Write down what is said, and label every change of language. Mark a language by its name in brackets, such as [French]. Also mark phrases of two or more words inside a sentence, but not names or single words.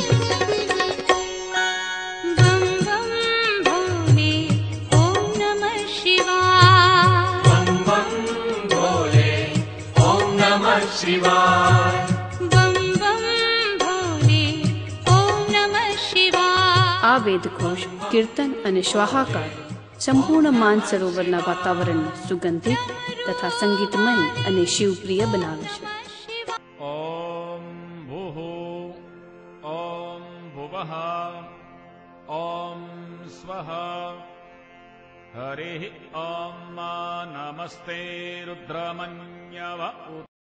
[Hindi] बम बम भोले ओम नमः शिवाय। बम बम भोले ओम नमः शिवाय। बम बम भोले ओम नमः शिवाय। [Gujarati] આ વેદઘોષ, કીર્તન અને શ્વાહાકાર સંપૂર્ણ માન સરોવરના વાતાવરણને સુગંધિત તથા સંગીતમય અને શિવપ્રિય બનાવે છે। [Sanskrit] ॐ भुः ॐ भुवः ॐ स्वः हरिः ॐ नमस्ते रुद्रमन्यव